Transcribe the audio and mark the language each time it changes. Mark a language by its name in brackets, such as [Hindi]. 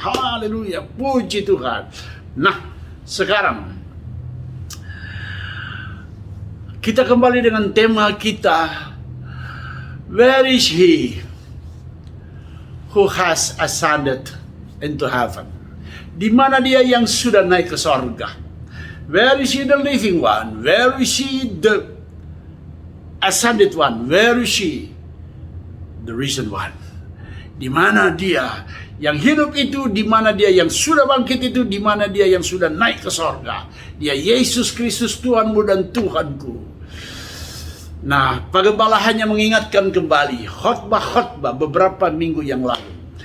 [Indonesian] Haleluya, puji Tuhan. Nah, sekarang kita kembali dengan tema kita, [English] Where is he who has ascended into heaven? [Indonesian] Di mana dia yang sudah naik ke sorga? [English] Where is he the living one? Where is he the ascended one? Where is he the risen one? [Indonesian] Di mana dia yang hidup itu? Di mana dia yang sudah bangkit itu? Di mana dia yang sudah naik ke sorga? Dia Yesus Kristus, Tuhanmu dan Tuhanku. Nah, Pagembala hanya mengingatkan kembali khotbah-khotbah beberapa minggu yang lalu.